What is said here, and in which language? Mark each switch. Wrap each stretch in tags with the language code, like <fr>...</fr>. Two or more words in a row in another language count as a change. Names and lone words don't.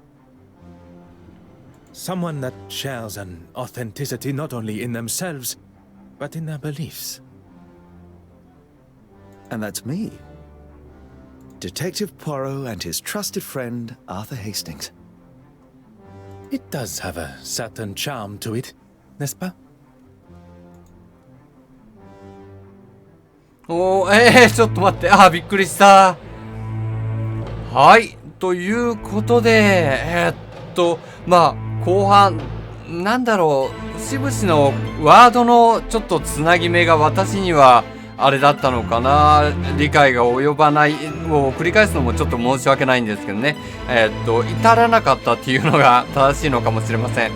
<en>Someone that shares an authenticity not only in themselves, but in their beliefs. And that's me. Detective Poirot and his trusted friend, Arthur Hastings. It does have a certain charm to it,</en> <fr>n'est-ce pas?</fr> <ja>おー、ちょっと待って。あー、びっくりした。はい。ということで、まあ、後半、なんだろう、節々のワードのちょっとつなぎ目が私には、あれだったのかな、理解が及ばないを繰り返すのもちょっと申し訳ないんですけどね、至らなかったっていうのが正しいのかもしれません。</ja>